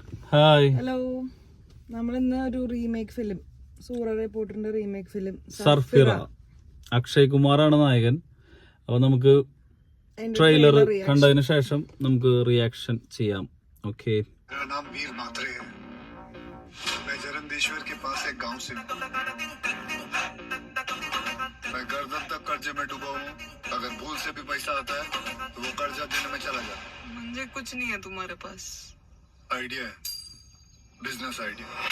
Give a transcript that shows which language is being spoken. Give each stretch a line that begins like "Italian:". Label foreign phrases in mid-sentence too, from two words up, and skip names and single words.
Malayalam: ഹായ്. ഹലോ. നമ്മളിന്ന് ഒരു
English: remake film,
Malayalam: സൂറ റിപ്പോർട്ടറിന്റെ
English: remake film
Malayalam: സർഫിറ. അക്ഷയ് കുമാറാണ് നായകൻ. അപ്പൊ നമുക്ക് ട്രെയിലർ കണ്ടതിന് ശേഷം നമുക്ക് റിയാക്ഷൻ ചെയ്യാം. ഓക്കെ.
Hindi: मैं गर्दन तक कर्जे में डूबा हूँ. अगर भूल से भी पैसा आता है तो वो कर्जा देने में चला जा. मुझे कुछ नहीं है तुम्हारे पास. आइडिया है,
English: business idea.